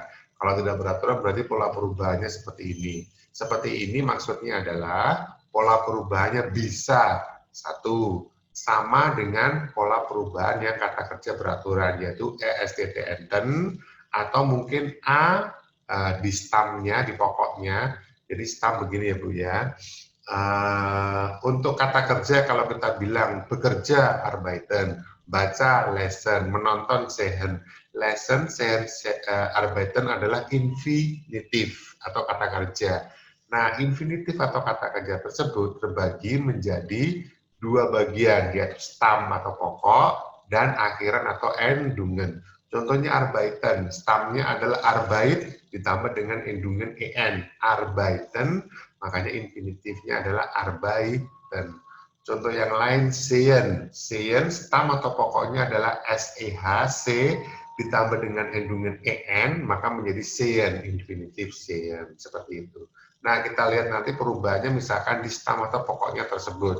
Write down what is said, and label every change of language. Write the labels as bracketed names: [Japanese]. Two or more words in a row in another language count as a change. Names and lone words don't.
[Indonesian] Kalau tidak beraturan berarti pola perubahannya seperti ini. Seperti ini maksudnya adalah pola perubahannya bisa satu sama dengan pola perubahan yang kata kerja beraturan, yaitu ESTT enten, atau mungkin A di stamnya, di pokoknya. Jadi stam begini ya Bu ya. Untuk kata kerja kalau kita bilang bekerja arbeiten, baca lesen, menonton sehen. Lesen, sehen, arbeiten adalah infinitif atau kata kerja. Nah, infinitif atau kata kerja tersebut terbagi menjadi dua bagian, yaitu stam atau pokok dan akhiran atau endungen. Contohnya arbeiten, stamnya adalah arbeit ditambah dengan endungen en, arbeiten, makanya infinitifnya adalah arbeiten. Contoh yang lain sehen, sehen stam atau pokoknya adalah SEH, ditambah dengan endungen en, maka menjadi sehen, infinitif sehen, seperti itu. Nah, kita lihat nanti perubahannya misalkan di stam atau pokoknya tersebut.